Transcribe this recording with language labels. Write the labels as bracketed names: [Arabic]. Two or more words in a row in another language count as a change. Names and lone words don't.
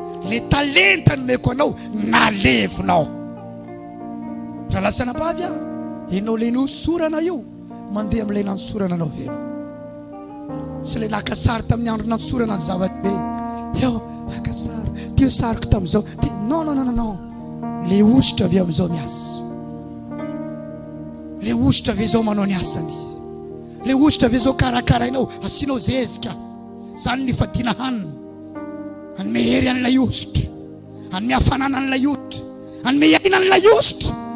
[Malagasy] Le talenta nomeko anao, nalevinao. Raha lasa napavy a, ianao le nosorana io, mandeha amin'ilay nanosorana anao ve ianao? Tsy le naka sary tamin'ny andro nanosorana ny zava-dehibe. Eo, naka sary. Ty sariko tamin'izao. Ty, non, non, non, non, non. Le ositra avy amin'izao miasa. Le ositra avy izao manao ny asany. Le ositra avy izao karakarainao, asianao zezika. Zany ny fadiana hanina. Hanome hery an'ilay ositra. Hanome hafanana an'ilay ositra. Hanome aina an'ilay ositra.